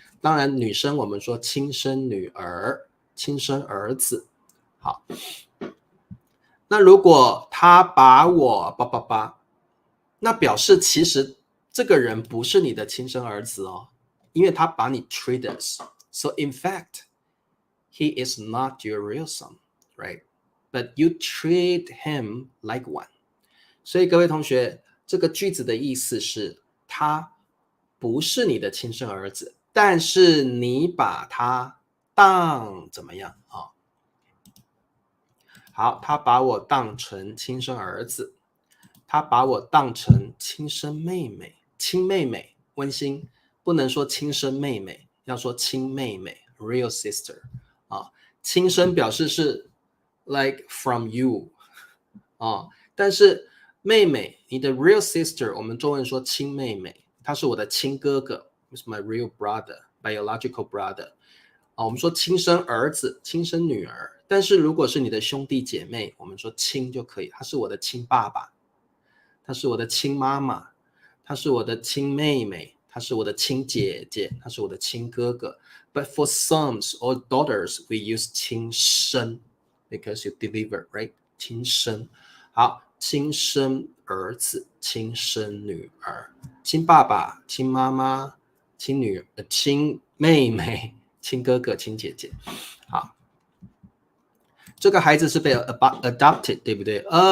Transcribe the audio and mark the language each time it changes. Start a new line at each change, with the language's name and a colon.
Chinese: 当然，女生我们说亲生女儿、亲生儿子。好，那如果他把我那表示其实这个人不是你的亲生儿子哦，因为他把你
English: treat as。 So in fact, he is not your real son, right? But you treat him like one.
Chinese: 所以各位同学，这个句子的意思是，他不是你的亲生儿子，但是你把他当怎么样啊？好，他把我当成亲生儿子。他把我当成亲生妹妹，亲妹妹，温馨，不能说亲生妹妹，要说亲妹妹 ，
English: real sister
Chinese: 啊，亲生表示是
English: like from you
Chinese: 啊，但是妹妹，你的
English: real sister，
Chinese: 我们中文说亲妹妹，她是我的亲哥哥 ，
English: is my real brother, biological brother。
Chinese: 我们说亲生儿子、亲生女儿，但是如果是你的兄弟姐妹，我们说亲就可以。他是我的亲爸爸，他是我的亲妈妈，他是我的亲妹妹，他是我的亲姐姐，他是我的亲哥哥。
English: But for sons or daughters, we use 亲生 because you deliver, right?
Chinese: 亲生。好，亲生儿子、亲生女儿、亲爸爸、亲妈妈、亲女儿、亲妹妹。亲哥哥、亲姐姐，好，这个孩子是被 adopted， 对不对？